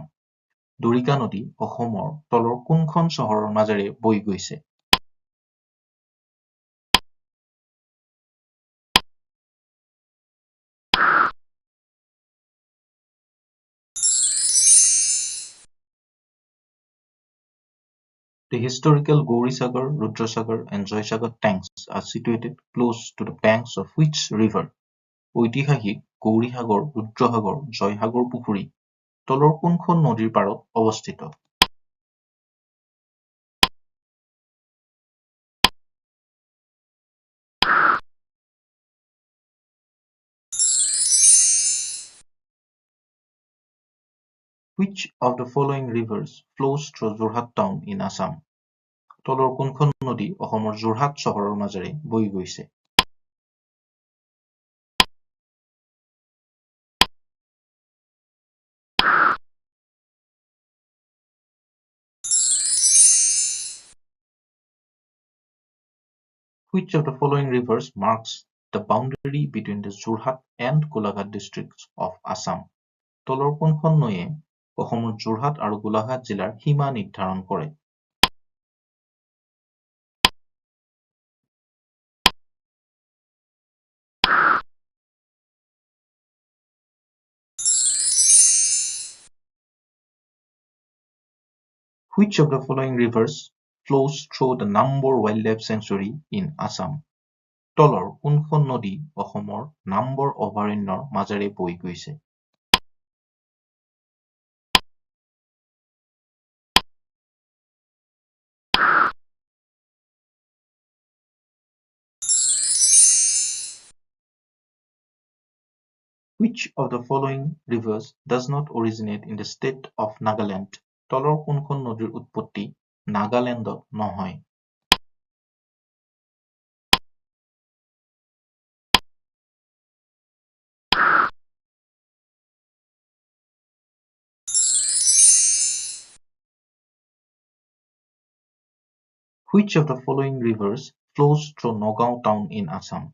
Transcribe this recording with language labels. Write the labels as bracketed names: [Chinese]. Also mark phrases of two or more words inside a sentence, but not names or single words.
[Assamese] দৰিকা নদী অসমৰ তলৰ কোনখন চহৰৰ মাজেৰে বৈ গৈছে? [English] The historical Gaurisagar, Rudrasagar and Joysagar tanks are situated close to the banks of which river? [Assamese] ঐতিহাসিক গৌৰীসাগৰ, ৰুদ্ৰসাগৰ, জয়সাগৰ পুখুৰী তলৰ কোনখন নদীৰ পাৰত অৱস্থিত? [English] Which of the following rivers flows through Jorhat town in Assam? [Assamese] তলৰ কোনখন নদী অসমৰ যোৰহাট চহৰৰ মাজেৰে বৈ গৈছে? [English] Which of the following rivers marks the boundary between the Jorhat and Golaghat districts of Assam? [Assamese] তলৰ কোনখন নৈয়ে অসমৰ যোৰহাট আৰু গোলাঘাট জিলাৰ সীমা নিৰ্ধাৰণ কৰে? [English] Which of the following rivers flows through the Nambor Wildlife Sanctuary in Assam? [Assamese] তলৰ কোনখন নদী অসমৰ নাম্বৰ অভয়াৰণ্যৰ মাজেৰে বৈ গৈছে? [English] Which of the following rivers does not originate in the state of Nagaland? [Assamese] তলৰ কোনখন নদীৰ উৎপত্তি নাগালেণ্ডত নহয়? [English] Which of the following rivers flows through Nagaon town in Assam?